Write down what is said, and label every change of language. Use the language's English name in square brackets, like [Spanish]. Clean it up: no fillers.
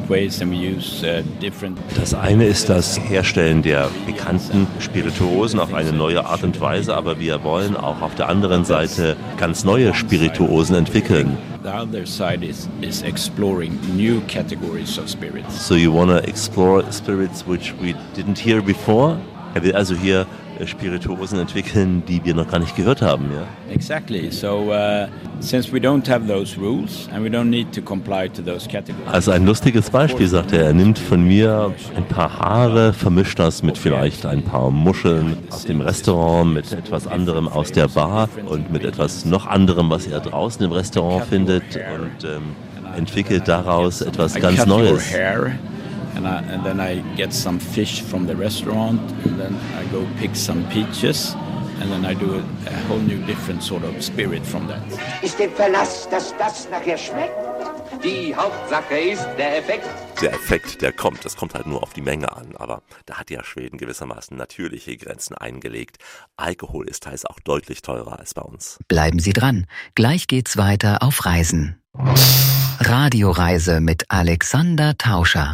[German] Das eine ist das Herstellen der bekannten Spirituosen auf eine neue Art und Weise, aber wir wollen auch auf der anderen Seite ganz neue Spirituosen entwickeln. [English] The other side is exploring new categories of spirits. So you want to explore spirits which we didn't hear before? [German] Er will also hier Spirituosen entwickeln, die wir noch gar nicht gehört haben, ja? [English] Exactly. So since we don't have those rules and we don't need to comply to those categories. [German] Also ein lustiges Beispiel, sagt er. Er nimmt von mir ein paar Haare, vermischt das mit vielleicht ein paar Muscheln aus dem Restaurant, mit etwas anderem aus der Bar und mit etwas noch anderem, was er draußen im Restaurant findet und entwickelt daraus etwas ganz Neues. [English] And then I get some fish from the restaurant, and then I go pick some peaches, and then I do a whole new different sort of spirit from that. [German] Ist der Verlass, dass das nachher schmeckt? Die Hauptsache ist der Effekt. Der Effekt, der kommt. Das kommt halt nur auf die Menge an. Aber da hat ja Schweden gewissermaßen natürliche Grenzen eingelegt. Alkohol ist teils auch deutlich teurer als bei uns. Bleiben Sie dran. Gleich geht's weiter auf Reisen. Radioreise mit Alexander Tauscher.